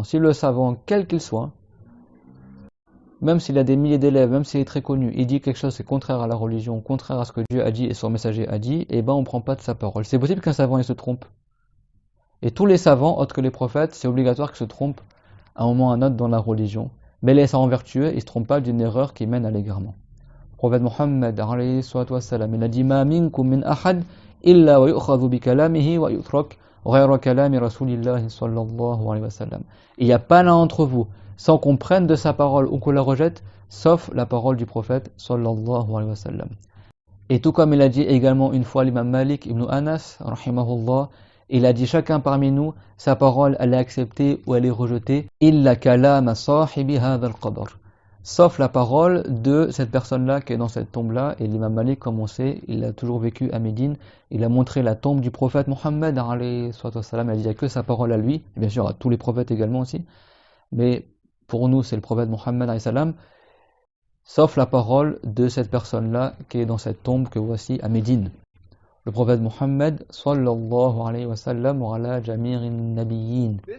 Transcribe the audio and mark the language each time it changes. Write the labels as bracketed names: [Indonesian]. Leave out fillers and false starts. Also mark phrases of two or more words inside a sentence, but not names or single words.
[French] Si le savant, quel qu'il soit, même s'il a des milliers d'élèves, même s'il est très connu, il dit quelque chose qui est contraire à la religion, contraire à ce que Dieu a dit et son messager a dit, eh ben on ne prend pas de sa parole. C'est possible qu'un savant il se trompe. Et tous les savants, autres que les prophètes, c'est obligatoire qu'ils se trompent à un moment ou à un autre dans la religion. Mais les savants vertueux, ils ne se trompent pas d'une erreur qui mène à l'égarement. [Arabic] Le prophète Mohammed, عليه الصلاة والسلام, [French] il a dit [Arabic] ما منكم من أحد إلا ويؤخذ بكلامه ويترك غير كلام رسول الله صلى الله عليه وسلم. [French] Il n'y a pas l'un d'entre vous sans qu'on prenne de sa parole ou qu'on la rejette, sauf la parole du prophète [Arabic] صلى الله عليه وسلم. [French] Et tout comme il a dit également une fois l'imam Malik ibn Anas, rahimahullah, il a dit chacun parmi nous, sa parole elle est acceptée ou elle est rejetée, [Arabic] إلا كلام صاحب هذا القبر. [French] Sauf la parole de cette personne-là qui est dans cette tombe-là. Et l'imam Malik, comme on sait, il a toujours vécu à Médine. Il a montré la tombe du prophète Mohammed, [Arabic] عليه السلام. [French] Il a dit il n'y a que sa parole à lui, et bien sûr à tous les prophètes également aussi. Mais pour nous, c'est le prophète Mohammed, [Arabic] عليه السلام, [French] sauf la parole de cette personne-là qui est dans cette tombe que voici à Médine. Le prophète Mohammed, [Arabic] صلى الله عليه وسلم وعلى جميع النبيين.